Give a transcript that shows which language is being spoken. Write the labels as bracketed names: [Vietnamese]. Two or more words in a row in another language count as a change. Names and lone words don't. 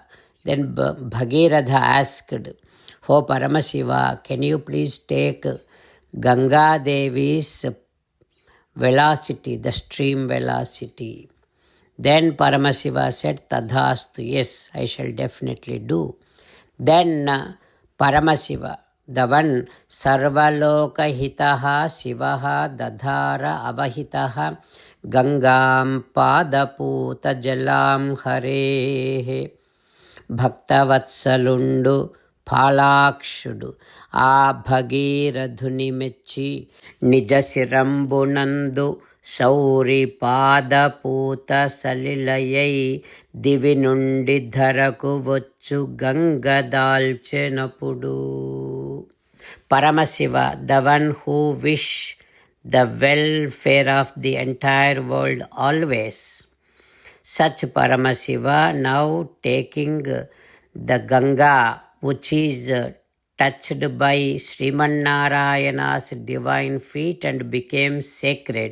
[English] Then Bhagiratha asked, "O Paramasiva, can you please take Ganga Devi's velocity, the stream velocity?" Then Paramasiva said, "Tadhastu, yes, I shall definitely do." Then Paramasiva, the one [Sanskrit] सर्वलोक हितः शिवः दधार अवहितः गङ्गाम् पादपूत जलम् हरेः [Telugu] భక్తవత్సలుండు ఫాళాక్షుడు ఆ భగీరథుని మెచ్చి నిజ శిరంబునందు శౌరిపాదపూత సలిలయై దివి నుండి ధరకు వచ్చు గంగదాల్చెనప్పుడు. పరమశివ, [English] the one who wish the welfare of the entire world always. Such Paramashiva now taking the Ganga, which is touched by Srimannarayana's divine feet and became sacred.